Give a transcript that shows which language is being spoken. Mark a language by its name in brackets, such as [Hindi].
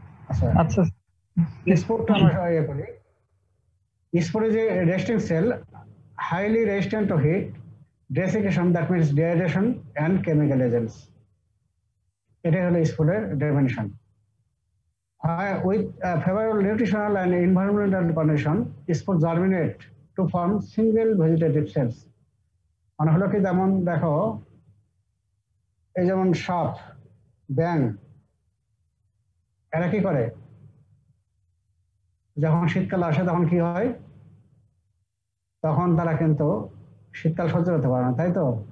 [Bangla] আচ্ছা, আচ্ছা স্পোর্টটা আমরা ইয়ে করি। [English] স্পোর্টে যে resting cell, highly resistant to heat, desiccation, that means dehydration and chemical agents. [Bangla] এটাই হলো স্পোর্টের definition. [English] With favorable nutritional and environmental condition, spores germinate to form single vegetative cells. [Bangla] মানে হলো কি, যেমন দেখো এই যেমন সাপ, ব্যাং, এরা কি করে? যখন শীতকাল আসে তখন কি হয়? তখন তারা কিন্তু শীতকাল সহ্য করতে পারে না, তাই তো?